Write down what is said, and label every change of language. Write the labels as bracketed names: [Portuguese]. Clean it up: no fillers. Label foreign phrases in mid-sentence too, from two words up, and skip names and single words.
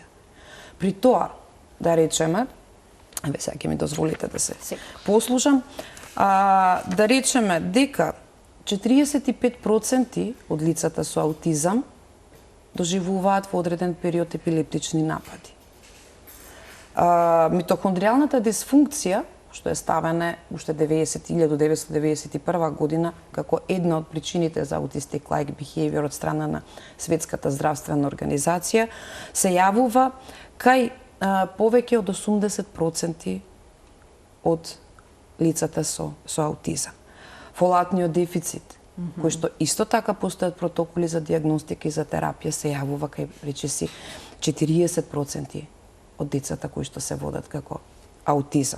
[Macedonian] При тоа, да речеме, еве сега ќе ми дозволите да се послушам, да речеме дека 45% од лицата со аутизам доживуваат во одреден период епилептични напади. Митохондријалната дисфункција, што е ставена уште 1991 година како една од причините за [English] autistic-like behavior [Macedonian] од страна на Светската здравствена организација, се јавува кај повеќе од 80% од лицата со аутизам. Фолатниот дефицит, кој што исто така постојат протоколи за диагностика и за терапија, се јавува кај речиси 40% од децата кои што се водат како аутизам.